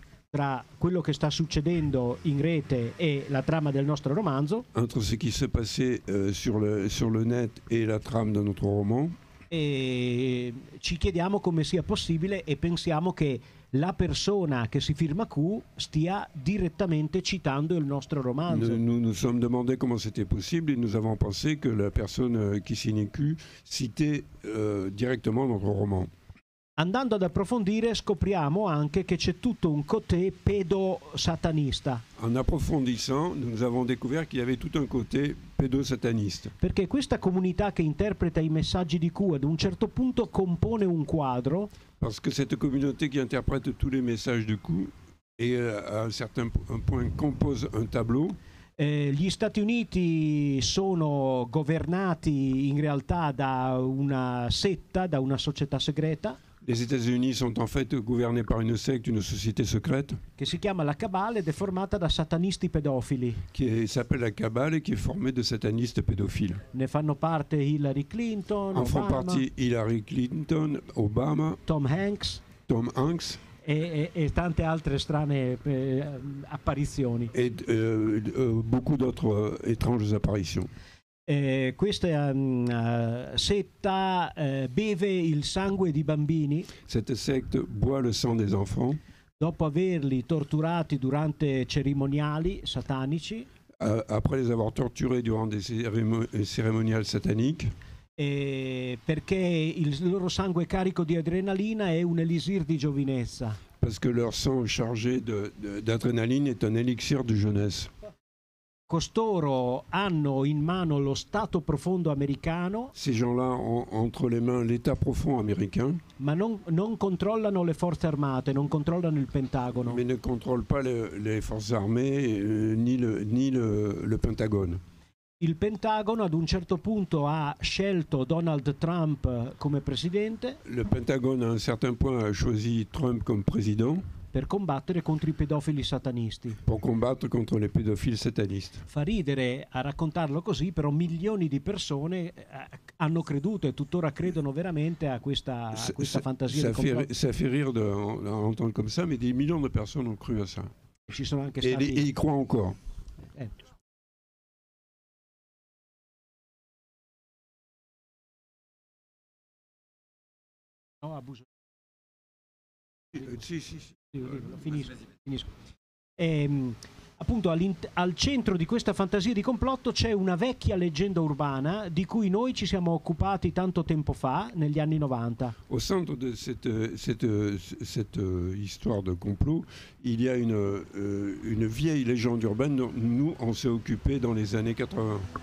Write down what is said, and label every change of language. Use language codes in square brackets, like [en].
[it] tra quello che sta succedendo in rete e la trama del nostro romanzo, [fr] entre ce qui se passait sur le net et la trame de notre roman, [it] e ci chiediamo come sia possibile e pensiamo che la persona che si firma Q stia direttamente citando il nostro romanzo. [fr] Nous nous sommes demandé comment c'était possible et nous avons pensé que la personne qui signait Q citait directement notre roman. [it] Andando ad approfondire scopriamo anche che c'è tutto un côté pedo-satanista. [fr] En approfondissant, nous avons découvert qu'il y avait tout un côté pédosataniste. [it] Perché questa comunità che interpreta i messaggi di Q ad un certo punto compone un quadro. [fr] Parce que cette communauté qui interprète tous les messages de Q et à un certain point compose un tableau. [it] Gli Stati Uniti sono governati in realtà da una setta, da una società segreta. [fr] Les États-Unis sont en fait gouvernés par une secte, une société secrète. [it] Che si chiama la Cabale ed è formata da satanisti pedofili. [fr] Qui s'appelle la Cabale et qui est formée de satanistes pédophiles. [it] Ne fanno parte Hillary Clinton, [fr] en font [it] Obama, [fr] partie Hillary Clinton, Obama, [it] Tom Hanks e tante altre strane apparizioni. [fr] Et beaucoup d'autres étranges apparitions. [it] Questa setta beve il sangue di bambini. [fr] Cette secte boit le sang des enfants. [it] Dopo averli torturati durante cerimoniali satanici. [fr] Après les avoir torturés durant des cérémoniales sataniques. [it] Perché il loro sangue carico di adrenalina è un elisir di giovinezza. [fr] Parce que leur sang chargé d'adrénaline est un élixir de jeunesse. [it] Costoro hanno in mano lo Stato profondo americano. [fr] Ces gens-là ont entre les mains l'État profond américain. [it] Ma non controllano le forze armate, non controllano il Pentagono. [fr] Mais ne contrôlent pas les forces armées ni le Pentagone. [it] Il Pentagono ad un certo punto ha scelto Donald Trump come presidente. [fr] Le Pentagone à un certain point a choisi Trump comme président. [it] Per combattere contro i pedofili satanisti. [fr] Pour combattre contre les pédophiles satanistes. [it] Fa ridere a raccontarlo così, però milioni di persone hanno creduto e tuttora credono veramente a questa fantasia di complotto. [fr] Ça fait rire d'entendre comme ça, mais des millions de personnes ont cru à ça. [it] Ci sono anche stati... [fr] Et y croient encore. [it] No, abuso. Sì. Finisco. Appunto al centro di questa fantasia di complotto c'è una vecchia leggenda urbana di cui noi ci siamo occupati tanto tempo fa, negli anni 90. [fr] Au centre de cette histoire de complot, il y a une vieille légende urbaine dont nous on s'est occupé dans les années 80.